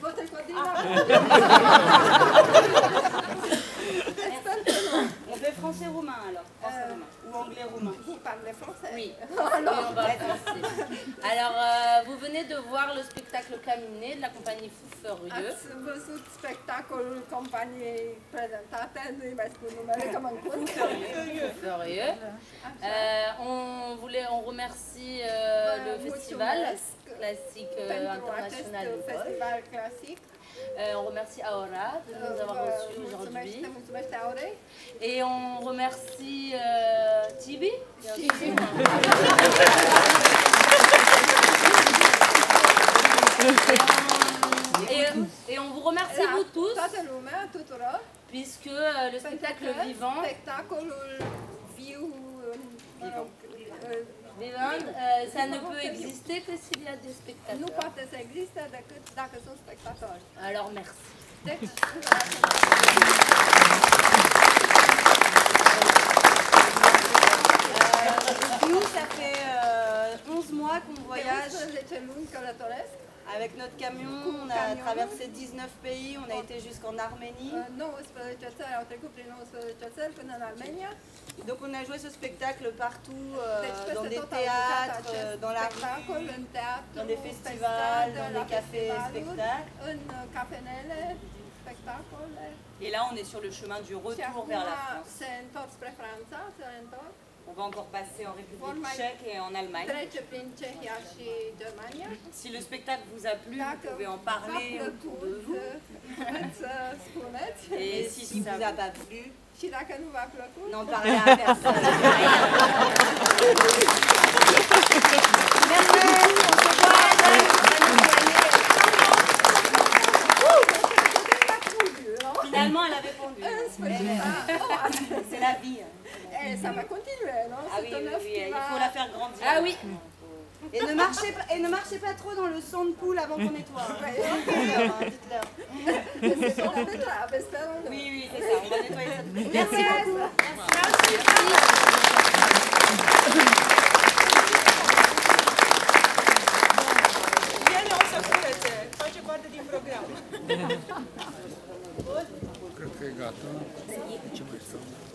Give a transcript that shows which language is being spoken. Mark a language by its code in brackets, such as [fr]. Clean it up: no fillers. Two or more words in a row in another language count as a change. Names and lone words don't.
[fr] On fait français-roumain alors, français-roumain ou anglais-roumain. Vous parlez français? Oui, oui, on parle français. Alors, vous venez de voir le spectacle Caminé de la compagnie Fou Furieux. [ro] Ați văzut spectacolul companiei prezentate, nu-i mai spun numele că mă încurc. Furieux. [fr] On remercie le festival classique international. [ro] Festival clasic. [fr] On remercie Aora de nous avoir reçus aujourd'hui. [ro] Mulțumesc Aurei. [fr] Et on remercie Tibi. Et on vous remercie vous tous, [ro] Toată lumea, tuturor. [fr] puisque le spectacle vivant, [ro] spectacolul viu, [fr] vivant, ça ne peut exister que s'il y a des [ro] nu [fr] spectateurs. [ro] poate să existe decât dacă sunt spectatori. [fr] Alors merci. [ro] Deci, [fr] Nous, ça fait 11 mois qu'on voyage [ro] 11 luni călătoresc. [fr] avec notre camion. On a traversé 19 pays, on a été jusqu'en Arménie. [ro] 19 țări, au trecut prin 19 țări până în Armenia. [fr] Donc on a joué ce spectacle partout, [ro] Deci [fr] dans [ro] peste [fr] des [ro] tot au jucat [fr] théâtres, [ro] acest [fr] dans la [ro] spectacol, [fr] rue, [ro] în teatru, [fr] dans des [ro] pe [fr] festivals, [ro] stradă, [fr] dans [ro] la [fr] des cafés, [ro] festivaluri, [fr] spectacles. [ro] în cafenele, spectacole. [fr] Et là on est sur le chemin du [ro] Și [fr] retour [ro] acum [fr] vers la France. [ro] se întorc spre Franța, se întorc. [fr] On va encore passer en République tchèque et en Allemagne. [ro] Trece prin Cehia și Germania. [fr] Si le spectacle vous a plu, vous pouvez en parler autour de vous. Et si ça vous a pas plu, [ro] și dacă nu v-a plăcut, [fr] n'en parlez à personne. Merci, on se voit Finalement, elle a répondu. C'est la vie. Et ça va continuer, non? Ah oui, il faut la faire grandir. Ah oui. Et ne marchez pas trop dans le sang de poule avant qu'on nettoie. Dites-leur. Oui, c'est ça. On va nettoyer ça. Merci beaucoup. [ro] Ele o să curețe, face parte din program. Cred că e gata. Ce mai stau?